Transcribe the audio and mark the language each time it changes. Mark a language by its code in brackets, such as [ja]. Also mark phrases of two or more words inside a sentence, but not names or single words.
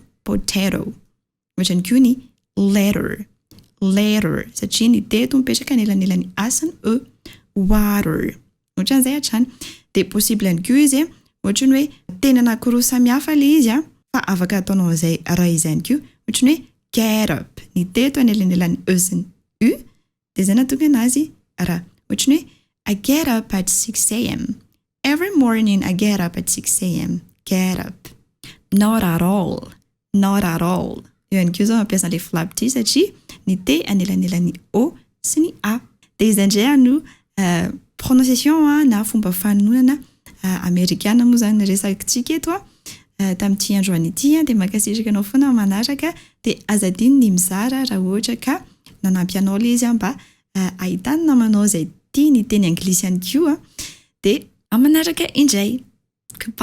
[mg] Ohatran'ny koa ny letter satria ny T to mipetraka anelanelan'ny A sy ny E. Water. Ohatran'izay hatrany. Dia possible ihany koa izy ohatran'ny hoe teny anankiroa samihafa ilay izy fa afaka ataonao izay raha izany koa. Ohatran'ny hoe [en] get up. [mg] Ny T to anelanelan'ny E sy ny U dia izay nahatonga anazy raha. Ohatran'ny hoe [en] I get up at 6 a.m. Every morning I get up at 6 a.m. Get up. Not at all. [mg] Eo ihany koa zao mampiasa ilay flap T satria ny T anelanelan'ny O sy ny A. Dia izay indray no prononciation na fomba fanononana amerikana moa zany resakintsika eto tamin'ity androany ity dia makasitraka anao foana manaraka dia azadiny ny mizara raha ohatra ka nanampy anao ilay izy mba ahitany namanao izay tia ny teny anglisy ihany koa dia amanaraka indray.